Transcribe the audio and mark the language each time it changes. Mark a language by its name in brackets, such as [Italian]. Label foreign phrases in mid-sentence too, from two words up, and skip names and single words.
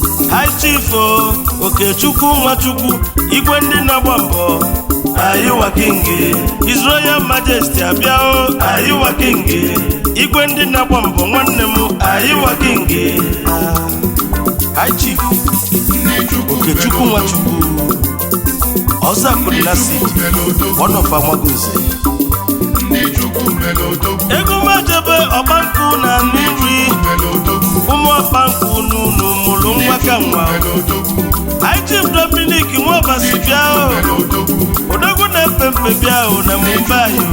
[Igbo] High Chief o, Okechukwu Nwachukwu, igwe ndị na-agba mbọ. Ayiwa King, [English] His Royal Majesty [Igbo] abịa o. Ayiwa King, igwe ndị na-agba mbọ nwanne m. Ayiwa King. Ah, High Chief Okechukwu Nwachukwu. Ọzọ Akụnna Sid, [English] one of Amagunze. [Igbo] Ndị Chukwu mere odogwu. Ego mejebe ọgba nkụ na Nri, ụmụ ọgba nkụ n'unu mụrụ nwa ka nwa. Anyị Chief Dominic Nwobasi bịa o. Odogwu na-efe mfe bịa o na Mumbai.